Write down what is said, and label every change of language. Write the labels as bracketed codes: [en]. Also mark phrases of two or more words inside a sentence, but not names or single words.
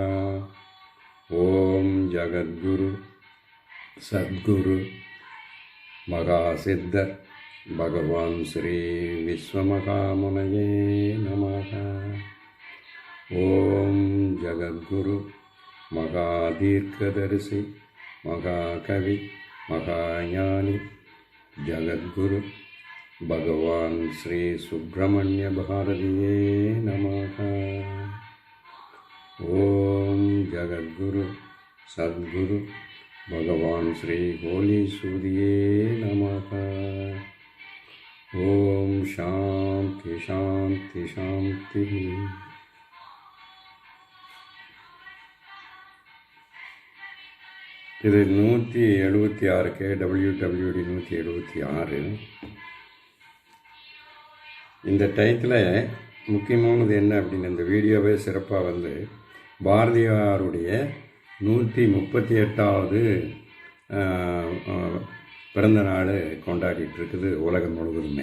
[sa] ओम् जगद्गुरु सद्गुरु महासिद्धर् भगवान् श्री विश्वमहामुनये नमः. ओम् जगद्गुरु महादीर्घदर्शी महाकवि महाज्ञानी जगद्गुरु भगवान श्री सुब्रह्मण्य भारतीये नमः. ओम जगद्गुरु सद्गुरु भगवान श्री होली सूर्ये नमः. ओम शांति शांति शांति. [ta] இது 176 KWWD 176. இந்த டயத்தில் முக்கியமானது என்ன அப்படின்னு இந்த வீடியோவே சிறப்பாக பாரதியாருடைய 138வது பிறந்த நாள் கொண்டாடிட்டு இருக்குது உலகம் முழுவதுமே.